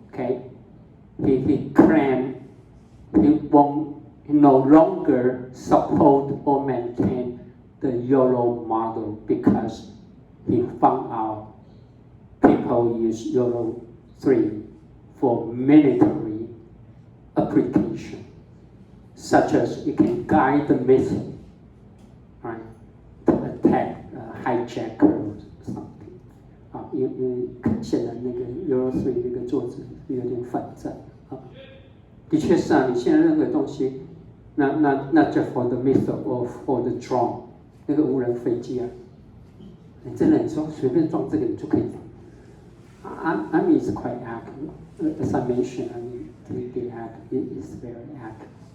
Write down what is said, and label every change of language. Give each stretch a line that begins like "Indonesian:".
English: Okay, he claimed he no longer support or maintain the Euro model because he found out people use Euro 3 for military application, such as you can guide the missile, right, to attack hijacker or something.
Chinese: 因为显然那个 Euro 3那个作者有点反战啊。的确是啊，你现在任何东西，那就
English: for the missile or for the drone，
Chinese: 那个无人飞机啊，你真的你说随便装这个你就可以。
English: I mean it's quite accurate. As I mentioned, I mean the accurate is very accurate.